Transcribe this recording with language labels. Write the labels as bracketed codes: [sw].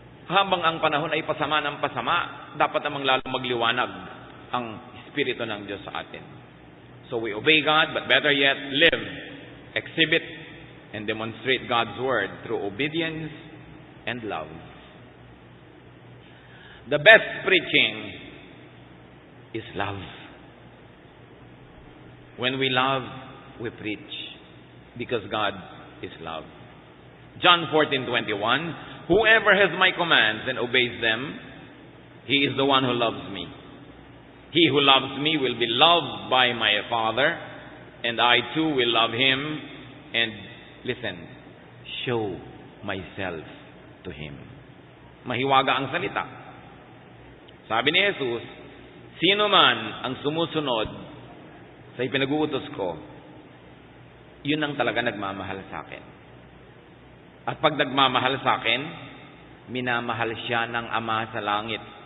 [tl] Habang ang panahon ay pasama ng pasama, dapat namang lalo magliwanag ang Espiritu ng Diyos sa atin. [en] So we obey God, but better yet, live, exhibit, and demonstrate God's word through obedience and love. The best preaching is love. When we love, we preach, because God is love. John 14:21, whoever has my commands and obeys them, he is the one who loves me. He who loves me will be loved by my Father, and I too will love him, and listen, show myself to him. [tl] Mahiwaga ang salita. Sabi ni Jesus, sino man ang sumusunod sa ipinag-uutos ko, yun ang talaga nagmamahal sa akin. At pag nagmamahal sa akin, minamahal siya ng Ama sa langit.